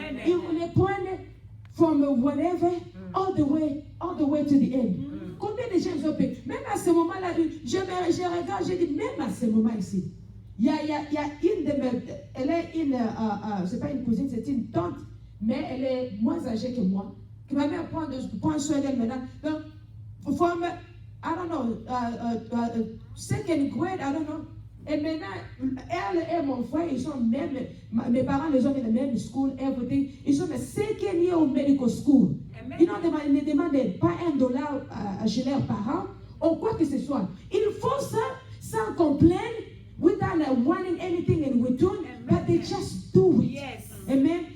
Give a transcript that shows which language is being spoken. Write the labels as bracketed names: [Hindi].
[French] Ils les prennent [English] from whatever all the way to the end. [French] Combien de gens ont payé? Même à ce moment-là, je regarde, je dis, même à ce moment ici, il y a une de mes, elle est c'est pas une cousine, c'est une tante, mais elle est moins âgée que moi, qui m'a même prendre soin d'elle maintenant. [English] Donc, from, I don't know, second grade, I don't know. [French] Et maintenant, elle et mon frère, ils sont même, mes parents les ont mis dans la même school, everything. Ils sont le second year au medical school. Ils ne demandent pas $1 chez leurs parents, ou quoi que ce soit. Ils font ça sans complaindre, [English] without wanting anything in return, but they just do it. Yes. Amen.